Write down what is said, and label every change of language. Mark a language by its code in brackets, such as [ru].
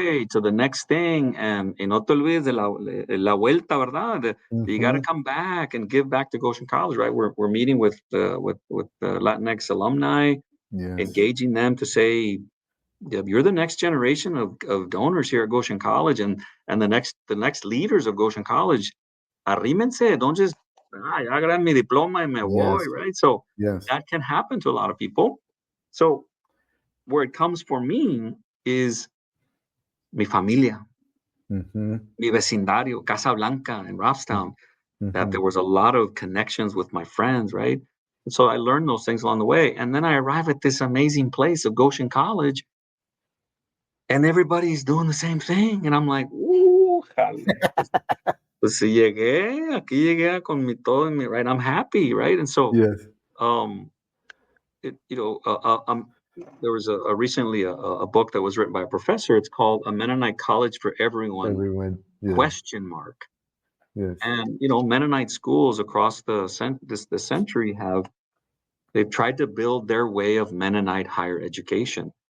[en] way to the next thing, and [es] no te olvides de la vuelta, ¿verdad? [en] You got to Mhm. come back and give back to Goshen College, right? We're meeting with the Latinx alumni, Yes. engaging them to say, yeah, you're the next generation of donors here at Goshen College, and the next leaders of Goshen College. [es] Arrímense, [en] don't just [es] ya agarré mi diploma y me voy, [en] Yes. right? So Yes. that can happen to a lot of people. So where it comes for me is [es] mi familia, [en] Mhm. [es] mi vecindario, [en] Casa Blanca and Robstown, that there Mhm. was a lot of connections with my friends, right? And so I learned those things along the way. And then I arrive at this amazing place of Goshen College, and everybody's doing the same thing. And I'm like, [es] jale, pues si llegué, aquí llegué con mi todo, right? [en] I'm happy, right? And so, Yes. um, it, you know, there was recently a book that was written by a professor. It's called A Mennonite College for Everyone, Everyone. Yes. question mark. Yes. And Mennonite schools across the century they've tried to build their way of Mennonite higher education.